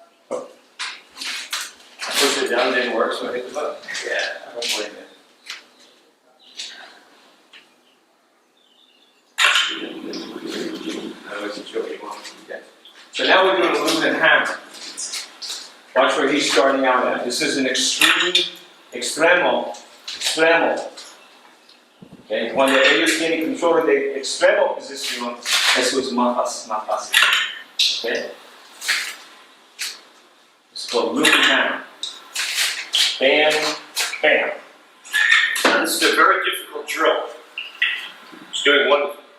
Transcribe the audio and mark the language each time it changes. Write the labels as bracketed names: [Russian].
[English] I pushed it down, it didn't work, so I hit the button. Yeah, I don't blame it. I wasn't sure what you want. Okay. So now we're doing a loop and hammer. Watch where he's starting out at. This is an extremo. [Spanish] Okay, cuando ellos tienen control de extremo posición, eso es más fácil. [English] Okay? It's called loop and hammer. Bam, bam. Now, this is a very difficult drill. It's doing wonderful.